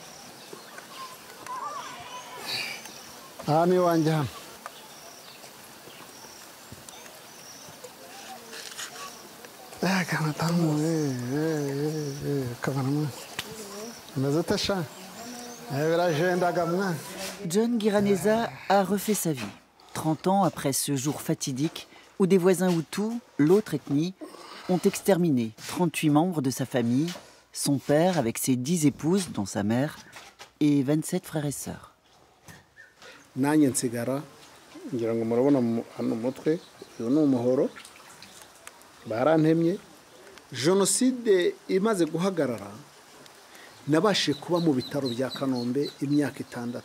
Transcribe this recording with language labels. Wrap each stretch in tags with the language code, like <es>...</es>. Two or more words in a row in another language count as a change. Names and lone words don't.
<rw>Aha ni iwanjye hano.</rw> <fr>John Giraneza a refait sa vie, 30 ans après ce jour fatidique où des voisins Hutus, l'autre ethnie, ont exterminé 38 membres de sa famille, son père avec ses 10 épouses, dont sa mère, et 27 frères et sœurs.</fr> <rw>Nanjye nsigara ngira ngo murabona hano mutwe uyu ni umuhoro barantemye. Jenoside imaze guhagarara nabashe kuba mu bitaro bya Kanombe imyaka 6.</rw>